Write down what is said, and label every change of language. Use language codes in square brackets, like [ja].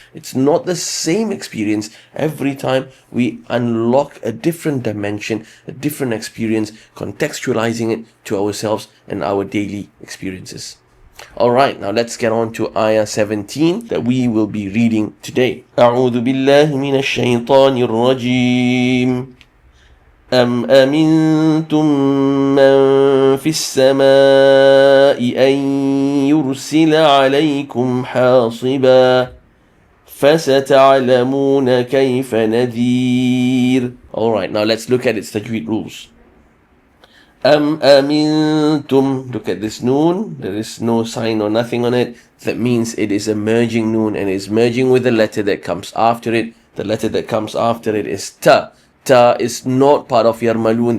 [en] It's not the same experience every time. We unlock a different dimension, a different experience, contextualizing it to ourselves and our daily experiences. Alright, now let's get on to ayah 17 that we will be reading today. [ar] أعوذ بالله من الشيطان الرجيم أم أمنتم من في السماء أن يرسل عليكم حاصبا فستعلمون كيف نذير. [en] Alright, now let's look at its tajweed rules. Amintum. Look at this noon. There is no sign or nothing on it. That means it is a merging noon, and is merging with the letter that comes after it. The letter that comes after it is ta. Ta is not part of yarmalun.